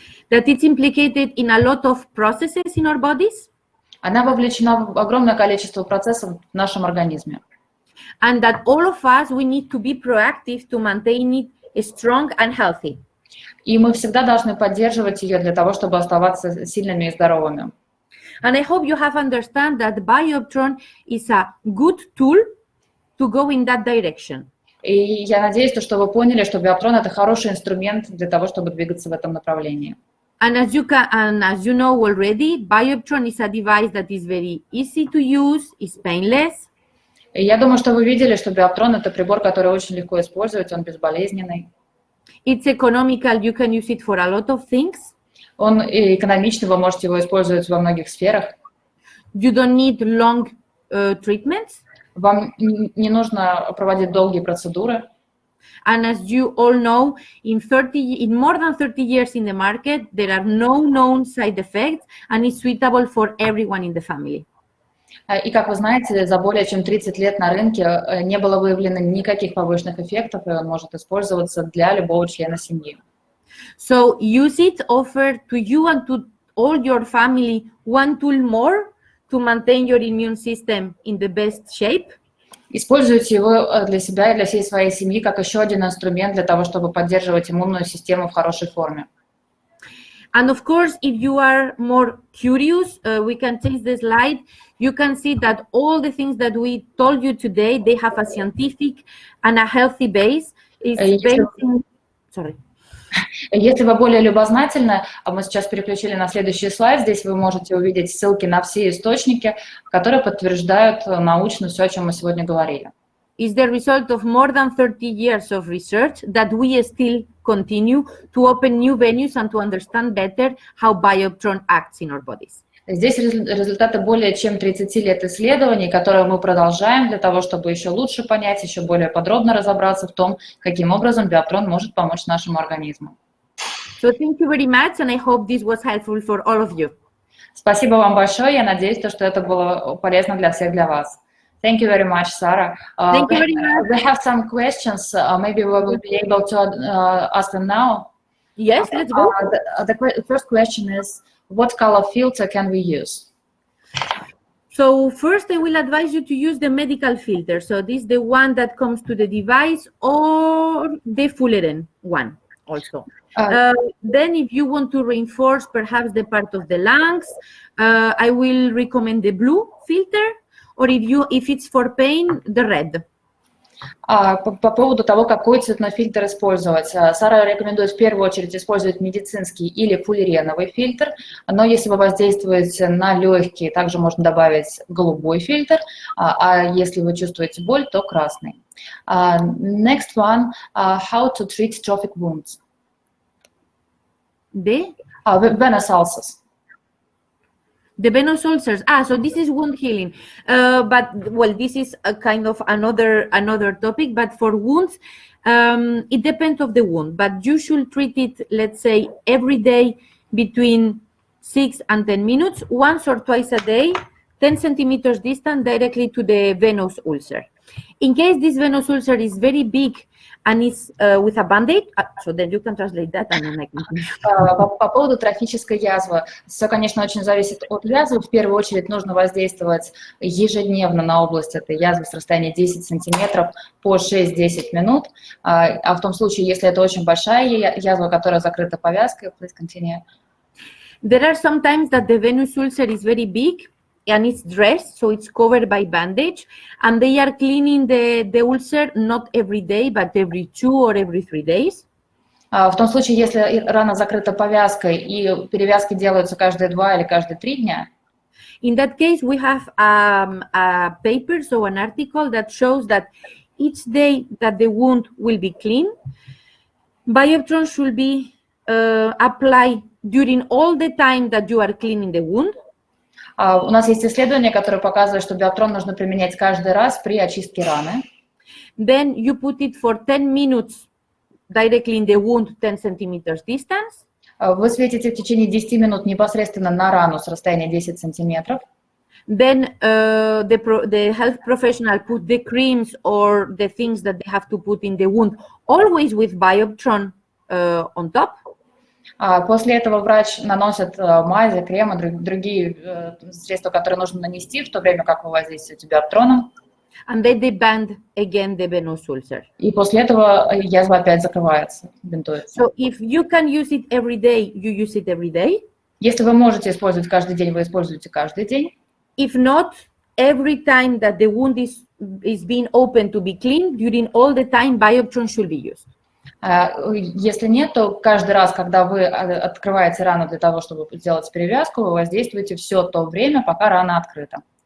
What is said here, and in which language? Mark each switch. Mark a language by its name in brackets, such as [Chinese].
[English] That it's implicated in a lot of processes in our bodies. [Russian] Она вовлечена в огромное количество процессов в нашем организме. [English] And that all of us, we need to be proactive to maintain it strong and healthy. [Russian] И мы всегда должны поддерживать ее для того, чтобы оставаться сильными и здоровыми. [English] And I hope you have understand that Bioptron is a good tool to go in that direction. [Russian] И я надеюсь, что вы поняли, что Биоптрон – это хороший инструмент для того, чтобы двигаться в этом направлении. [English] And as you know already, Bioptron is a device that is very easy to use, is painless. [Russian] И я думаю, что вы видели, что Биоптрон – это прибор, который очень легко использовать, он безболезненный. [English] It's economical, you can use it for a lot of things. [Russian] Он экономичный, вы можете его использовать во многих сферах. [English] You don't need long treatments. [Russian] Вам не нужно проводить долгие процедуры. [English] And as you all know, in more than 30 years in the market, there are no known side effects, and it's suitable for everyone in the family. [Russian] И, как вы знаете, за более чем 30 лет на рынке не было выявлено никаких побочных эффектов, и он может использоваться для любого члена семьи. [English] So use it, offer to you and to all your family one tool more to maintain your immune system in the best shape. [Russian] Используйте его для себя и для всей своей семьи как еще один инструмент для того, чтобы поддерживать иммунную систему в хорошей форме. [English] And of course, if you are more curious, we can change the slide. You can see that all the things that we told you today, they have a scientific and a healthy base. It's based in... Sorry. [Russian] Если вы более любознательны, мы сейчас переключили на следующий слайд, здесь вы можете увидеть ссылки на все источники, которые подтверждают научно все, о чем мы сегодня говорили. [English] Is the result of more than 30 years of research that we still continue to open new venues and to understand better how Bioptrone acts in our bodies. [Russian] Здесь результаты более чем 30 лет исследований, которые мы продолжаем для того, чтобы еще лучше понять, еще более подробно разобраться в том, каким образом Биоптрон может помочь нашему организму. [English] So thank you very much, and I hope this was helpful for all of you. [Russian] Спасибо вам большое, я надеюсь, что это было полезно для всех, для вас. [English] Thank you very much, Sarah. Thank you very much. We have some questions. Maybe we will be able to ask them now. Yes, let's go. The first question is, what color filter can we use? So first, I will advise you to use the medical filter. So this is the one that comes to the device, or the Fullerene one also. Then if you want to reinforce perhaps the part of the lungs, I will recommend the blue filter, or if it's for pain, the red. [Russian] По поводу того, какой цветной фильтр использовать. Сара рекомендует в первую очередь использовать медицинский или фуллереновый фильтр, но если вы воздействуете на легкие, также можно добавить голубой фильтр, а если вы чувствуете боль, то красный. [English] Next one, how to treat trophic wounds. Venous ulcers. The venous ulcers. So this is wound healing. But well, this is a kind of another topic. But for wounds, it depends of the wound. But you should treat it, let's say, every day between 6 and 10 minutes, once or twice a day, 10 centimeters distant directly to the venous ulcer. In case this venous ulcer is very big and is with a band-aid, so then you can translate that and then I can... [Russian] По поводу трофической язвы. Все, конечно, очень зависит от язвы. В первую очередь нужно воздействовать ежедневно на область этой язвы с расстояния 10 сантиметров по 6-10 минут. А в том случае, если это очень большая язва, которая закрыта повязкой, [English] please continue. There are some times that the venous ulcer is very big and it's dressed, so it's covered by bandage, and they are cleaning the ulcer not every day, but every 2 or every 3 days. [Russian] В том случае, если рана закрыта повязкой и перевязки делаются каждые 2 или каждые 3 дня. [English] In that case, we have a paper, so an article that shows that each day that the wound will be clean, Bioptrone should be applied during all the time that you are cleaning the wound. [Russian] У нас есть исследование, которое показывает, что биоптрон нужно применять каждый раз при очистке раны. [English] Then you put it for 10 minutes directly in the wound, 10 centimeters distance. [Russian] Вы светите в течение 10 минут непосредственно на рану с расстояния 10 сантиметров. [English] Then the health professional put the creams or the things that they have to put in the wound, always with Bioptrone on top. [Russian] После этого врач наносит мази, кремы, другие средства, которые нужно нанести, в то время как вы воздействуете биоптроном. [English] And then they band again the venous ulcer. [Russian] И после этого язва опять закрывается, бинтуется. [English] So if you can use it every day, you use it every day. [Russian] Если вы можете использовать каждый день, вы используете каждый день. [English] If not, every time that the wound is being opened to be cleaned, during all the time, Bioptrone should be used. [Russian] Если нет, то каждый раз, когда вы открываете рану для того, чтобы сделать перевязку, вы воздействуете все то время, пока рана открыта.